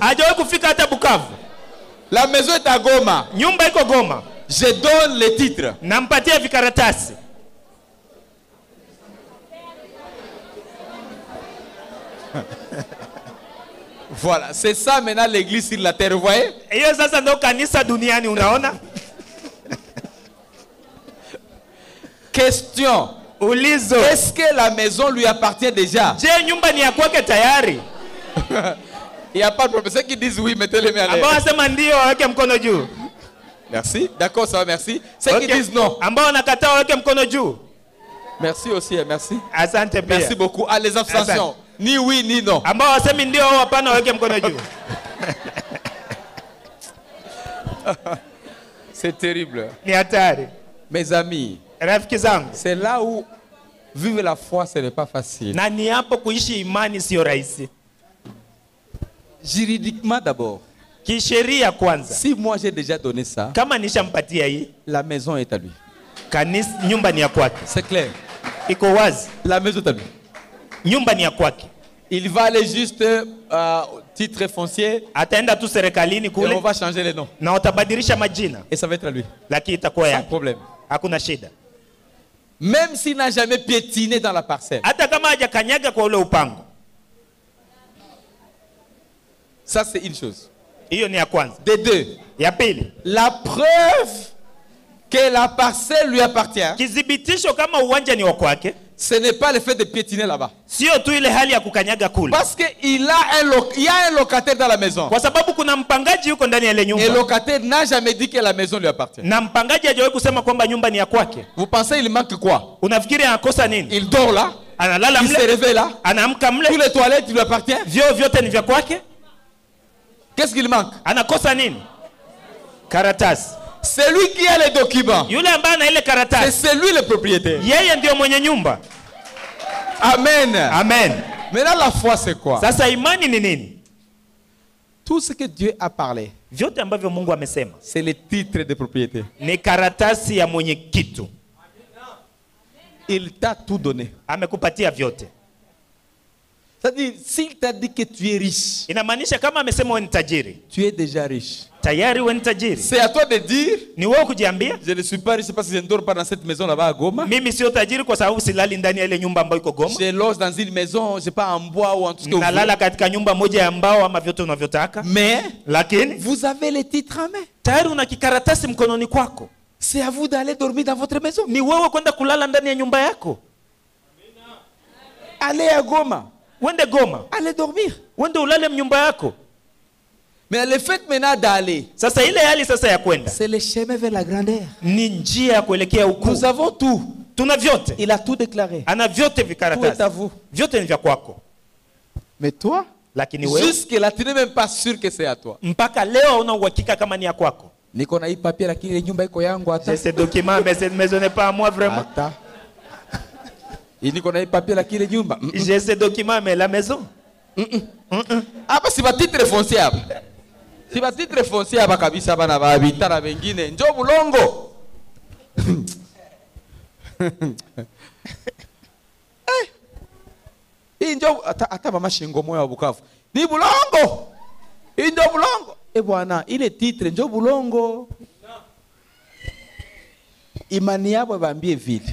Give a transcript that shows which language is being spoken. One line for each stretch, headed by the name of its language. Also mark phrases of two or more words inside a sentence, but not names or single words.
Swahili: Hajawahi kufika hata Bukavu.
French: La maison est à Goma.
Swahili: Nyumba iko Goma.
French: Je donne les titres.
Swahili: Nampatia vikaratasi.
French: Voilà, c'est ça maintenant l'église sur la terre, vous voyez?
Swahili: Hiyo sasa ndio kanisa duniani, unaona?
French: Question.
Swahili: Ulizo.
French: Est-ce que la maison lui appartient déjà? Je,
Swahili: nyumba ni ya kwake tayari?
French: Il n'y a pas de problème. Ceux qui disent oui, mettez les mains à
Swahili: Ambao
French: l'air.
Swahili: wasema ndio waweke mkono juu.
French: Merci. D'accord, ça va, merci. Ceux qui disent non.
Swahili: Ambao wanakataa waweke mkono juu.
French: Merci aussi, merci.
Swahili: Asante pia.
French: Merci beaucoup. Ah, les abstentions. Ni oui, ni non.
Swahili: Ambao wasemi ndio au hapana waweke mkono juu.
French: C'est terrible.
Swahili: Ni hatari.
French: Mes amis,
Swahili: Rafiki zangu,
French: c'est là où vivre la foi, ce n'est pas facile.
Swahili: na ni hapo kuishi imani sio rahisi.
French: Juridiquement d'abord.
Swahili: Kisheria kwanza.
French: Si moi j'ai déjà donné ça,
Swahili: Kama nishampatia hii,
French: la maison est à lui.
Swahili: kanisa nyumba ni ya kwake.
French: C'est clair.
Swahili: Iko wazi.
French: La maison est à lui.
Swahili: Nyumba ni ya kwake.
French: Il va aller juste au titre foncier
Swahili: Ataenda tu serikalini
French: et on
Swahili: kule
French: va changer les noms.
Swahili: na utabadilisha majina,
French: Et ça va être à lui.
Swahili: lakini itakuwa
French: Sans
Swahili: yake.
French: problème.
Swahili: Hakuna shida.
French: Même s'il n'a jamais piétiné dans la parcelle.
Swahili: Hata kama hajakanyaga kwa ule upango.
French: Ça, c'est une chose.
Swahili: Hiyo ni ya kwanza.
French: Des deux,
Swahili: Ya pili,
French: la preuve que la parcelle lui appartient,
Swahili: kidhibitisho kama uwanja ni wa kwake,
French: ce n'est pas le fait de piétiner là-bas.
Swahili: sio tu ile hali ya kukanyaga kule.
French: Parce qu'il y a un locataire dans la maison.
Swahili: Kwa sababu kuna mpangaji yuko ndani ya ile
French: Et le
Swahili: nyumba.
French: locataire n'a jamais dit que la maison lui appartient.
Swahili: Na mpangaji hajawahi kusema kwamba nyumba ni ya kwake.
French: Vous pensez il manque quoi?
Swahili: Unafikiri anakosa nini?
French: Il dort là,
Swahili: Analala
French: il se
Swahili: mle,
French: réveille là,
Swahili: anaamka
French: tous
Swahili: mle,
French: les toilettes lui appartiennent.
Swahili: vyoo vyote ni vya kwake.
French: Qu'est-ce qu'il manque?
Swahili: Anakosa nini? Karatasi.
French: C'est lui qui a les documents.
Swahili: Yule ambaye ana ile karatasi,
French: C'est lui le propriétaire.
Swahili: yeye ndio mwenye nyumba. Amen. Amen.
French: Maintenant la foi c'est quoi?
Swahili: Sasa imani ni nini?
French: Tout ce que Dieu a parlé,
Swahili: Vyote ambavyo Mungu amesema
French: c'est le titre de propriété.
Swahili: ni karatasi ya mwenye kitu.
French: Il t'a tout donné.
Swahili: Amekupatia vyote.
French: C'est-à-dire, s'il t'a dit que tu es riche,
Swahili: Inamaanisha kama amesema wewe ni tajiri,
French: tu es déjà riche.
Swahili: tayari wewe ni tajiri.
French: C'est à toi de dire,
Swahili: Ni wewe kujiambia,
French: je ne suis pas riche parce que je ne dors pas dans cette maison là-bas à Goma.
Swahili: mimi sio tajiri kwa sababu silali ndani ya ile nyumba ambayo iko Goma.
French: Je loge dans une maison, je sais pas, en bois ou en tout ce que vous voulez.
Swahili: Nalala katika nyumba moja ya mbao ama vyote unavyotaka.
French: Mais
Swahili: Lakini
French: vous avez les titres en main.
Swahili: tayari una kikaratasi mkononi kwako.
French: C'est à vous d'aller dormir dans votre maison.
Swahili: Ni wewe kwenda kulala ndani ya nyumba yako.
French: Allez à Goma.
Swahili: Wende Goma,
French: Allez dormir.
Swahili: wende ulale mnyumba yako.
French: Mais le fait maintenant d'aller,
Swahili: Sasa ile hali sasa ya kwenda
French: c'est le chemin vers la grandeur.
Swahili: ni njia ya kuelekea ukuu.
French: Nous avons tout.
Swahili: Tuna vyote.
French: Il a tout déclaré.
Swahili: Ana vyote
French: Tout est
Swahili: vikaratasi.
French: à vous.
Swahili: Vyote ni vya kwako.
French: Mais toi,
Swahili: Lakini wewe
French: jusque-là, tu n'es même pas sûr que c'est à toi.
Swahili: mpaka leo una uhakika kama ni ya kwako. Niko na hii papier lakini ile nyumba iko yangu hata.
French: J'ai ce document mais cette maison n'est pas à moi vraiment.
Swahili: Hata. Niko na hii papier lakini ile nyumba.
French: J'ai ce document mais la maison.
Swahili: Hapa si ba
French: titre foncier
Swahili: hapa. Si ba
French: titre foncier
Swahili: hapa kabisa bana ba habita na wengine. Njoo bulongo. Hii njoo hata mama Shingo moyo wa Bukavu. Ni bulongo. Hii ndio bulongo. Bwana, ile titre njoo bulongo. Imani yabo baambie vile.